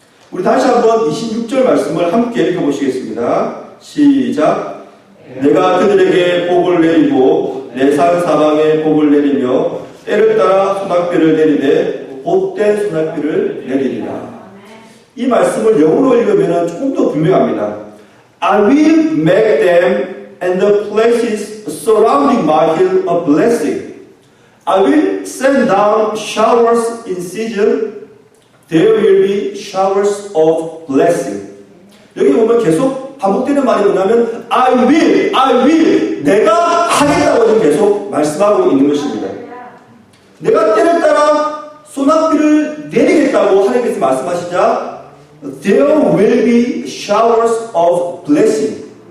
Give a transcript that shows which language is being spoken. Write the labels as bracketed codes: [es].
[ko] 우리 다시 한번 26절 말씀을 함께 읽어보시겠습니다. 시작. 내가 그들에게 복을 내리고 내 산 사방에 복을 내리며 때를 따라 소낙비를 내리되 복된 소낙비를 내리리라. 이 말씀을 영어로 읽으면 조금 더 분명합니다. [en] I will make them and the places surrounding my hill a blessing. I will send down showers in season. There will be showers of blessing. [ko] 여기 보면 계속 반복되는 말이 뭐냐면 [en] I will [ko] 내가 하겠다고 지금 계속 말씀하고 있는 것입니다. 내가 때를 따라 소낙비를 내리겠다고 하나님께서 말씀하시자 [en] There will be showers of blessing.